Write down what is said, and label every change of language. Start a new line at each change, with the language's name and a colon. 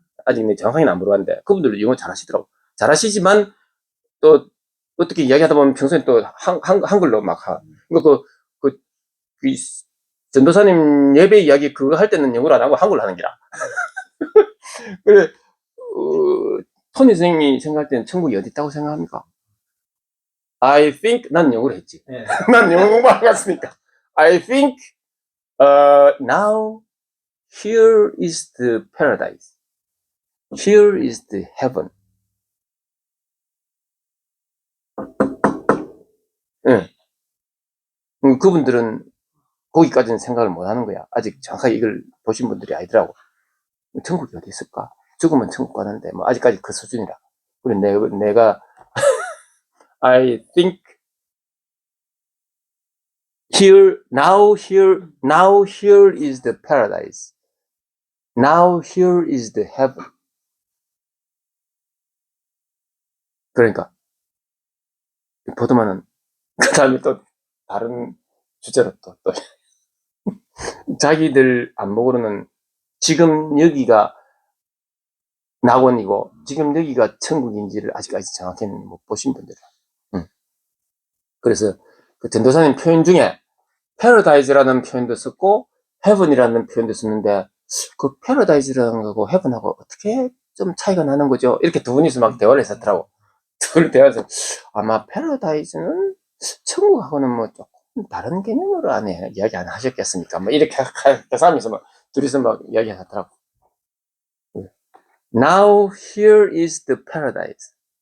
Korean: 아직 내가 정확하게 안 물어봤는데 그분들도 영어 잘하시더라고. 잘하시지만 또 어떻게 이야기하다 보면 평소에 또 한글로 막 하. 그러니까 그 전도사님 예배 이야기 그거 할 때는 영어로 안 하고 한글로 하는 기라. 그래, 토니 선생님이 생각할 때는 천국이 어디 있다고 생각합니까?
English: I think,
Korean: 난 영어로 했지. 예. 난 영어 공부 안 갔으니까.
English: I think, now, here is the paradise. Here is the heaven.
Korean: 응. 그분들은 거기까지는 생각을 못 하는 거야. 아직 정확하게 이걸 보신 분들이 아니더라고. 천국이 어디 있을까? 죽으면 천국 가는데, 뭐, 아직까지 그 수준이라. 그래, 내가,
English: I think, now here is the paradise. Now here is the heaven.
Korean: 그러니까, 보드만은, 그 다음에 또, 다른 주제로 또, 자기들 안목으로는 지금 여기가 낙원이고, 지금 여기가 천국인지를 아직까지 정확히는 못 보신 분들이야. 그래서, 그 전도사님 표현 중에, paradise라는 표현도 썼고, heaven이라는 표현도 썼는데, 그 paradise라는 거하고 heaven하고 어떻게 좀 차이가 나는 거죠? 이렇게 두 분이서 막 대화를 했었더라고. 둘이 대화해서, 아마 paradise는 천국하고는 뭐 조금 다른 개념으로 안에 이야기 안 하셨겠습니까? 뭐 이렇게 사람이서 막 둘이서 막 이야기 하더라고.
English: Now here is the paradise.